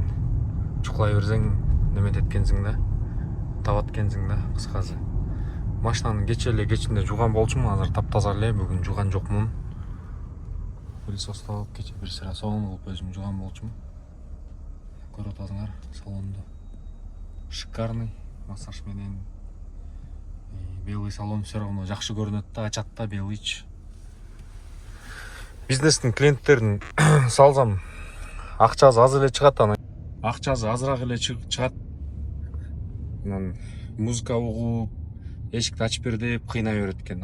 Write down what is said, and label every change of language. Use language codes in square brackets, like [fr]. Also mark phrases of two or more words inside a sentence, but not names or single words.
[ky] Чукулай берсең неметет экенсиң да, табат экенсиң да, кыскасы. Машинаны кечинде жууган болчумун, азыр таптаза эле, бүгүн жууган жокмун. Пылесостоп кече бир сыра сонун кылып өзүм жууган болчумун. Көрүп атасыңар салонду. [ru] Шикарный массаж [ky] менен. [ru] Белый салон все равно [ky] жакшы көрүнөт да, ачат да белыйчы. Бизнестин клиенттерин салсам акчасы аз эле чыгат, акчасы азыраак эле чыгат. Музыка угуп, эшикти ачып бер деп кыйнай берет экен.